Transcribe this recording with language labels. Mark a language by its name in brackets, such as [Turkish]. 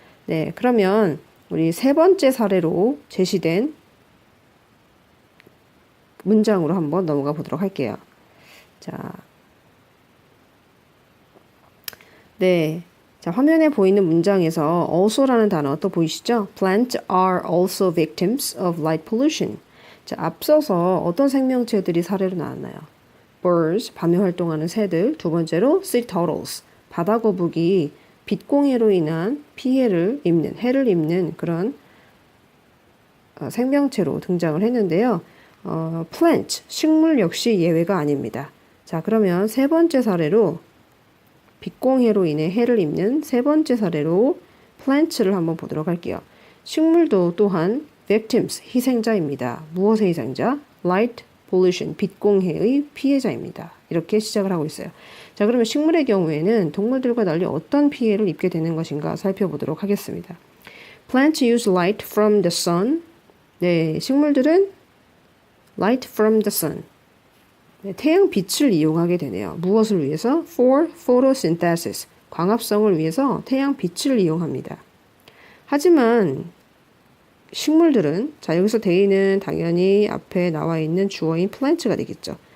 [Korean] 네, 그러면 우리 세 번째 사례로 제시된 문장으로 한번 넘어가 보도록 할게요. 자, 네. 자, 화면에 보이는 문장에서 also라는 단어 또 보이시죠? [English] Plants are also victims of light pollution. [Korean] 자, 앞서서 어떤 생명체들이 사례로 나왔나요? Birds, 밤에 활동하는 새들. 두 번째로 sea turtles, 바다 거북이 빛공해로 인한 피해를 입는, 해를 입는 그런 생명체로 등장을 했는데요. plant, 식물 역시 예외가 아닙니다. 자, 그러면 세 번째 사례로 빛공해로 인해 해를 입는 세 번째 사례로 plants를 한번 보도록 할게요. 식물도 또한 victims, 희생자입니다. 무엇의 희생자? light pollution, 빛공해의 피해자입니다. 이렇게 시작을 하고 있어요. 자, 그러면 식물의 경우에는 동물들과 달리 어떤 피해를 입게 되는 것인가 살펴보도록 하겠습니다. [English] Plants use light from the sun. [Korean] 네, 식물들은 [English] light from the sun. [Korean] 네, 태양 빛을 이용하게 되네요. 무엇을 위해서? [English] For photosynthesis. [Korean] 광합성을 위해서 태양 빛을 이용합니다. 하지만 식물들은, 자, 여기서 대의는 당연히 앞에 나와 있는 주어인 plant가 되겠죠.